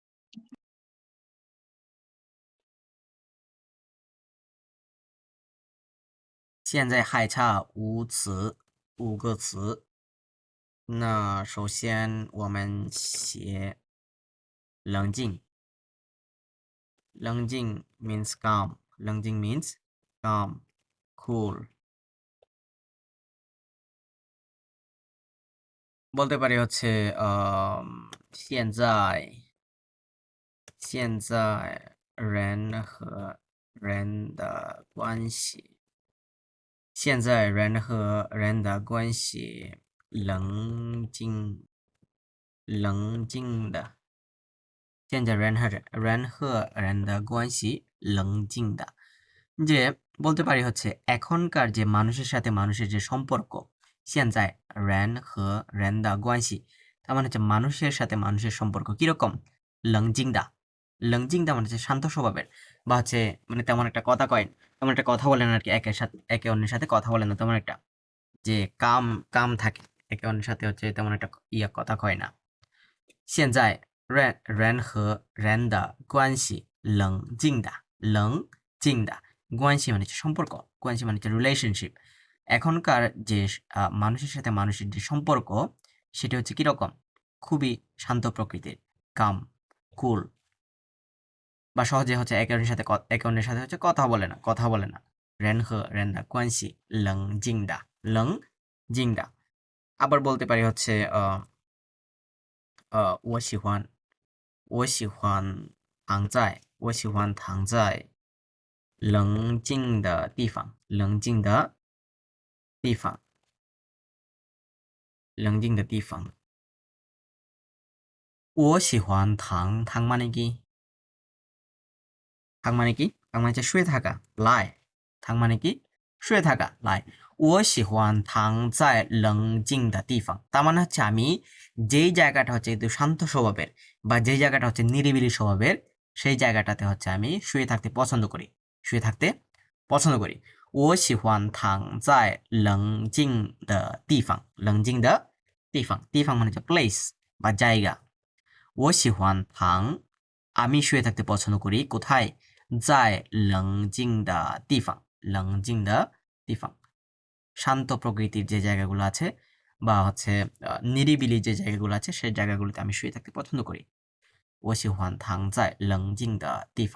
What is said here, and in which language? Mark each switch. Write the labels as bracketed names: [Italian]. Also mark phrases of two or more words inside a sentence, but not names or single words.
[Chinese] 现在还差5个词。那首先我们写冷静。 [English] 冷静 means calm. 冷静 means calm, cool. [Bangla] বলতে পারি হচ্ছে [Chinese] 现在人和人的关系，现在人和人的关系冷静的。现在人和人的关系冷静的। [Bangla] যে বলতে পারি হচ্ছে এখনকার যে মানুষের সাথে মানুষের যে সম্পর্ক, [Chinese] 现在人和人的关系, [Bangla] তার মানে হচ্ছে মানুষের সাথে মানুষের সম্পর্ক কিরকম? [Chinese] 冷静的。 [Bangla] 冷静的 মানে হচ্ছে শান্ত স্বভাবের, বা হচ্ছে মানে তেমন একটা কথা কয়, তেমন একটা কথা বলেন আর কি, একে অন্যের সাথে কথা বলেন না, তেমন একটা যে কাম থাকে, একে অন্যের সাথে হচ্ছে তেমন একটা কথা কয় না। [Chinese] 现在人和人的关系冷静的。冷静的关系 [Bangla] মানে হচ্ছে সম্পর্ক, 关系 মানে হচ্ছে রিলেশনশিপ। এখনকার যে মানুষের সাথে মানুষের যে সম্পর্ক, সেটা হচ্ছে কিরকম? খুবই শান্ত প্রকৃতির, [English] calm, cool, [Bangla] বা সহজে হচ্ছে একে অন্যের সাথে হচ্ছে কথা বলে না। [Chinese] 人和人的关系冷静的。冷静的। [Bangla] আবার বলতে পারি হচ্ছে [Chinese] 我喜欢躺在冷静的地方。冷静的地方。冷静的地方。我喜欢躺 [Bangla] মানে কি? 躺মানে কি? 躺মানে হচ্ছে শুয়ে থাকা, lie. 躺মানে কি? শুয়ে থাকা, [English] lie. [Chinese] 我喜欢躺在冷静的地方. [Bangla] তার মানে হচ্ছে আমি যেই জায়গাটা হচ্ছে একটু শান্ত স্বভাবের, বা যেই জায়গাটা হচ্ছে নিরিবিলি স্বভাবের, সেই জায়গাটাতে হচ্ছে আমি শুয়ে থাকতে পছন্দ করি। [Chinese] 我喜欢躺在冷静的地方。冷静的地方， [Bangla] 地方 মানে হচ্ছে place বা জায়গা। [Chinese] 我喜欢躺, [Bangla] আমি শুয়ে থাকতে পছন্দ করি কোথায়? [Chinese] 在冷静的地方。冷静的地方, [Bangla] শান্ত প্রকৃতির যে জায়গাগুলো আছে, বা হচ্ছে নিরিবিলি যে জায়গাগুলো আছে, সেই জায়গাগুলোতে আমি শুয়ে থাকতে পছন্দ করি। [Chinese] 我喜欢躺在冷静的地方。